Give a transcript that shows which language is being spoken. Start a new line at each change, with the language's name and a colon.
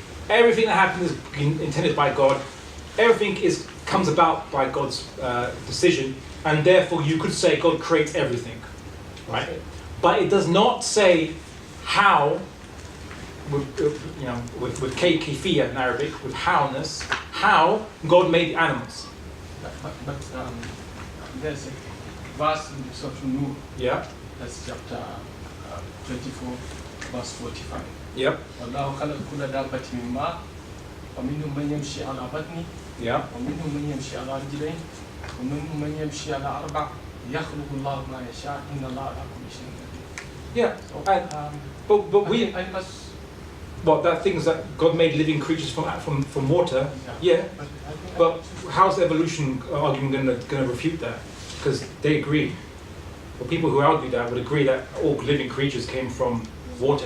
English: Everything that happens is intended by God. Everything comes about by God's decision, and therefore you could say God creates everything, right? But it does not say how with kayfiyya in Arabic, with howness, how God made animals. But there's a verse in the Surah Nur, Yeah. that's chapter 24, verse 45. Yep.
Arabic: والله خلق كل دابة من ماء ومنهم من يمشي على بطنه
English: Yeah.
Arabic: ومنهم من يمشي على رجلين ومنهم من يمشي على أربع يخلق الله ما يشاء إن الله على كل شيء قدير.
English: Yeah. So, And, but we I must. what that things that God made living creatures from water. Yeah. But I think But how's the evolution argument going to refute that? Because they agree. Well, people who argue that would agree that all living creatures came from water.